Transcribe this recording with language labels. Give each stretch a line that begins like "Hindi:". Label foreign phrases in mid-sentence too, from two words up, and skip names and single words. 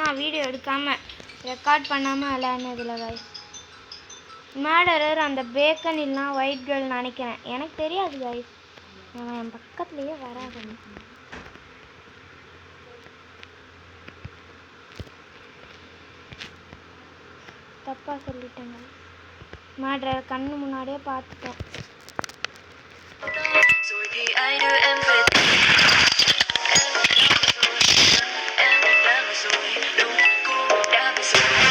Tamil: வீடியோ எடுக்காம ரெக்கார்ட் பண்ணாம விளையாடுனதுல guys மர்டரர் அந்த பேக்கன் இல்லனா
English: white girl
Tamil: நினைக்கிறேன் எனக்கு தெரியாது guys நான் என் பக்கத்துலயே வராது தப்பா சொல்லிட்டேங்க மர்டரர் கண்ணு முன்னாடியே பார்த்துட்டோம்
Vietnamese: Rồi thì ai đưa em về em đã về rồi đúng cũng đã về rồi